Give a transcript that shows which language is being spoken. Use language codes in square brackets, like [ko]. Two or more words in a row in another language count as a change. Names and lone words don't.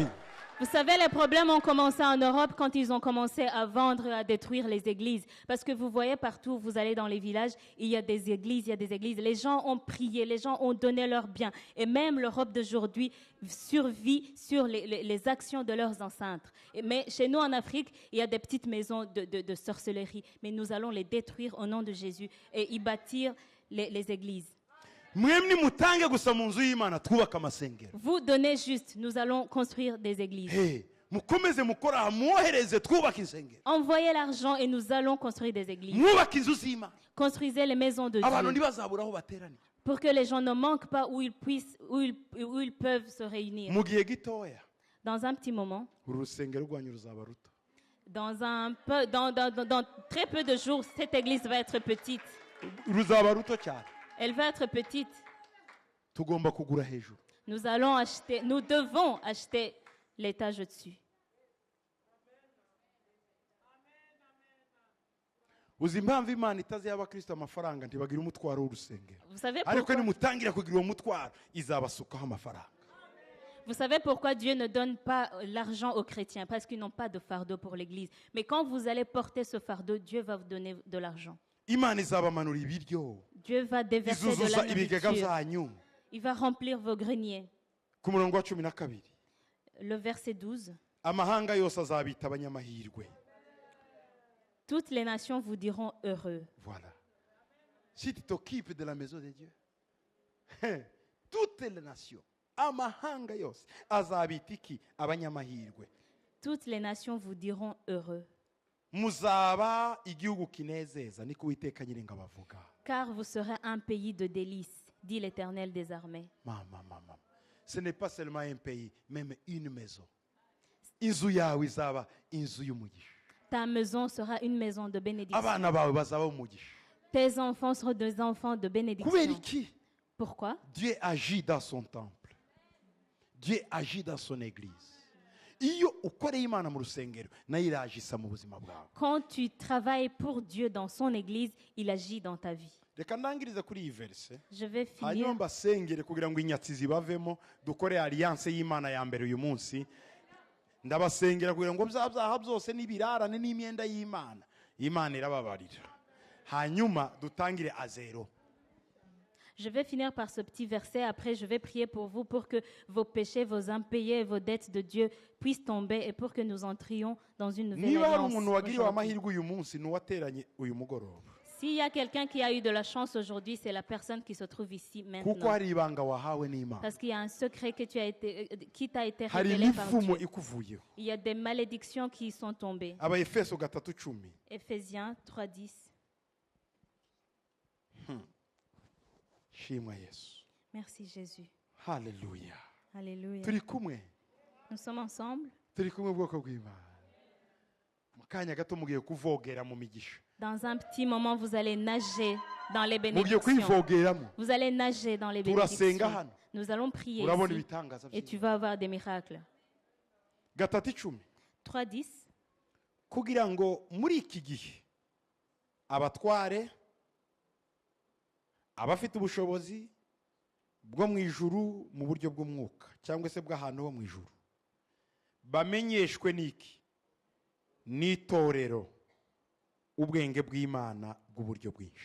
[fr] Vous savez, les problèmes ont commencé en Europe quand ils ont commencé à vendre, à détruire les églises. Parce que vous voyez partout, vous allez dans les villages, il y a des églises, il y a des églises. Les gens ont prié, les gens ont donné leur bien. Et même l'Europe d'aujourd'hui survit sur les actions de leurs ancêtres. Mais chez nous en Afrique, il y a des petites maisons de sorcellerie. Mais nous allons les détruire au nom de Jésus et y bâtir les églises. [rw] mwemwe mutange gusa mu nzu y'imana twubaka amasengero [fr] Vous donnez juste, nous allons construire des églises. hey! [rw] mukomeze mukora mwohereze twubaka insengero [fr] Envoyez l'argent et nous allons construire des églises. [rw] mwubaka inzu z'imana [fr] Construisez les maisons de [rw] abantu [fr] Dieu [rw] ntibazabura aho bateranira [fr] pour que les gens ne manquent pas où ils peuvent se réunir. [rw] mu gihe gitoya [fr] Dans un petit moment, [rw] uru rusengero rwanyu ruzaba ruto [fr] dans très peu de jours, cette église va être petite. [rw] ruzaba ruto cyane [fr] Elle va être petite. [rw] tugomba kugura hejuru [fr] Nous devons acheter l'étage au-dessus. [rw] uzi impamvu imana itaziha abakristo amafaranga ntibagira umutwaro w'urusengero [fr] Vous savez [rw] ariko [fr] pourquoi? [rw] nimutangira kugira uwo mutwaro izabasukaho amafaranga [fr] Vous savez pourquoi Dieu ne donne pas l'argent aux chrétiens? Parce qu'ils n'ont pas de fardeau pour l'église. Mais quand vous allez porter ce fardeau, Dieu va vous donner de l'argent. [rw] imana izabamanura ibiryo [fr] Dieu va déverser de [rw] izuzuza [fr] la [rw] ibigega [fr] nourriture. [rw] byanyu [fr] Il va remplir vos greniers. [rw] ku murongo wa 12 [fr] Le verset 12. [rw] amahanga yose azabita abanyamahirwe [fr] Toutes les nations vous diront heureux. voilà si tu t'occupes de la maison de Dieu toutes les nations [rw] amahanga yose azabita iki abanyamahirwe [fr] Toutes les nations vous diront heureux. [rw] muzaba igihugu kinezeza niko Uwiteka Nyiringabo avuga [fr] Car vous serez un pays de délices, dit l'Éternel des armées. mama ce n'est pas seulement un pays même une maison [rw] inzu yawe izaba inzu y'umugisha [fr] Ta maison sera une maison de bénédiction. [rw] abana bawe bazaba umugisha [fr] Tes enfants seront des enfants de [rw] kubera [fr] bénédiction. [rw] iki [fr] Pourquoi? Dieu agit dans son temple Dieu agit dans son église [rw] iyo ukoreye imana mu rusengero nayo iragisa mu buzima bwawe [fr] Quand tu travailles pour Dieu dans son église, il agit dans ta vie. [rw] reka ndangirize kuri iyi verse [fr] Je vais [rw] hanyuma [fr] finir. [rw] mbasengere kugira ngo inyatsi zibavemo dukore alliance y'imana ya mbere uyu munsi ndabasengera kugira ngo bya byaha byose n'ibirarane n'imyenda y'imana imana irababarira hanyuma dutangire azero [fr] Je vais finir par ce petit verset. Après, je vais prier pour vous pour que vos péchés, vos impayés, vos dettes de Dieu puissent tomber et pour que nous entrions dans une nouvelle [rw] niba hari [fr] alliance. [rw] umuntu wagiriwe [fr] aujourd'hui. [rw] amahirwe uyu munsi n'uwateranye uyu mugoroba [fr] S'il y a quelqu'un qui a eu de la chance aujourd'hui, c'est la personne qui se trouve ici [rw] kuko [fr] maintenant. [rw] hari ibanga wahawe n'imana [fr] Parce qu'il y a un secret qui t'a été [rw] hari [fr] révélé par [rw] imivumo [fr] Dieu. [rw] ikuvuyeho [fr] Il y a des malédictions qui sont tombées. [rw] abaefeso 3:10 [fr] Éphésiens 3:10. [rw] shimwa yesu [fr] Merci Jésus. [rw] haleluya [fr] Alléluia. [rw] turi kumwe [fr] Nous sommes ensemble. [rw] turi kumwe ubwoko bw'imana mu kanya gato mugiye kuvogera mu migisha [fr] Dans un petit moment, vous allez nager dans les [rw] mugiye [fr] bénédictions. [rw] kuyivogeramo [fr] Vous allez nager dans les [rw] turasenga [fr] bénédictions. [rw] hano [fr] Nous allons prier [rw] urabona [fr] ici [rw] ibitangaza [fr] et tu [rw] by'Imana. [fr] vas avoir des miracles. [rw] 3:10 [fr] 3:10. [rw] kugira ngo muri iki gihe abatware abafite ubushobozi bwo mu ijuru mu buryo bw'umwuka cyangwa se bw'ahantu ho mu ijuru bamenyeshwe n'iki n'itorero ubwenge bw'Imana bw'uburyo bwinshi